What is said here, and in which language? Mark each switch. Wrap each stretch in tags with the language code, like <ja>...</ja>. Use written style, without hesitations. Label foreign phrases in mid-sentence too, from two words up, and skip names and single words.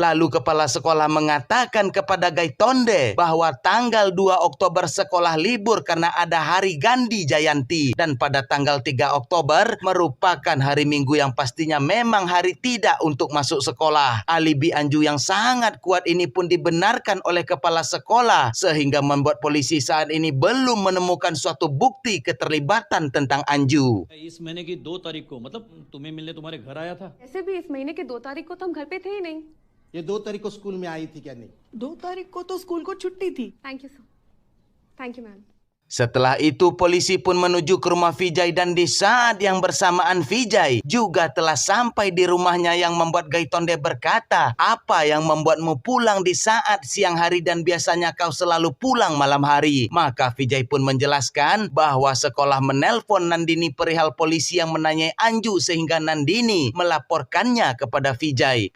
<id>Lalu kepala sekolah mengatakan kepada Gaitonde bahwa tanggal 2 Oktober sekolah libur karena ada hari Gandhi Jayanti, dan pada tanggal 3 Oktober merupakan hari Minggu yang pastinya memang hari tidak untuk masuk sekolah. Alibi Anju yang sangat kuat ini pun dibenarkan oleh kepala sekolah sehingga membuat polisi saat ini belum menemukan suatu bukti keterlibatan tentang Anju.</id> <hi>इस महीने की 2 तारीख को, मतलब तुम्हें मिलने तुम्हारे घर आया था? ऐसे भी इस महीने के 2 तारीख को तो हम घर पे थे ही नहीं। ये 2 तारीख को स्कूल में आई थी क्या? नहीं, 2 तारीख को तो स्कूल को छुट्टी थी।</hi> <en>thank you sir, thank you ma'am.</en> <id>Setelah itu polisi pun menuju ke rumah Vijay dan di saat yang bersamaan Vijay juga telah sampai di rumahnya yang membuat Gaitonde berkata, "Apa yang membuatmu pulang di saat siang hari dan biasanya kau selalu pulang malam hari?" Maka Vijay pun menjelaskan bahwa sekolah menelpon Nandini perihal polisi yang menanyai Anju sehingga Nandini melaporkannya kepada Vijay.</id>